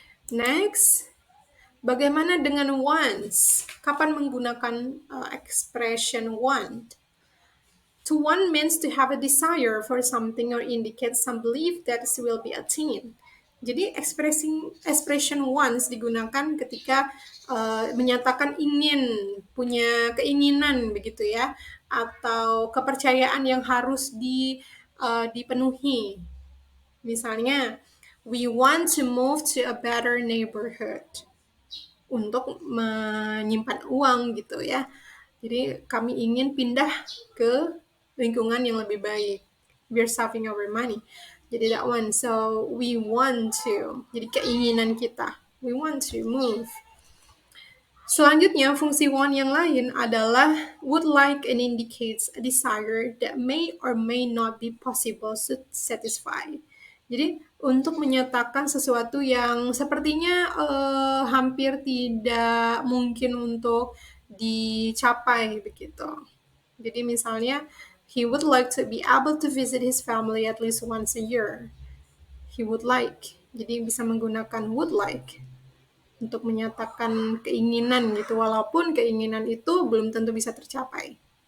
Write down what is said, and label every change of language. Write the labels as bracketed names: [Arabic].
[Indonesian] Next, bagaimana dengan wants? Kapan menggunakan expression want? [English] To want means to have a desire for something or indicate some belief that it will be attained. [Indonesian] Jadi expression wants digunakan ketika menyatakan ingin, punya keinginan begitu ya, atau kepercayaan yang harus dipenuhi. Misalnya, [English] we want to move to a better neighborhood. [Indonesian] Untuk menyimpan uang gitu ya. Jadi kami ingin pindah ke lingkungan yang lebih baik. [English] We're saving our money. [Indonesian] Jadi [English] that one. So we want to. [Indonesian] Jadi keinginan kita. [English] We want to move. [Indonesian] Selanjutnya, fungsi want yang lain adalah [English] would like and indicates a desire that may or may not be possible to satisfy. [Indonesian] Jadi, untuk menyatakan sesuatu yang sepertinya hampir tidak mungkin untuk dicapai begitu. Jadi misalnya, [English] he would like to be able to visit his family at least once a year. He would like. [Indonesian] Jadi bisa menggunakan [English] would like [Indonesian] untuk menyatakan keinginan gitu, walaupun keinginan itu belum tentu bisa tercapai.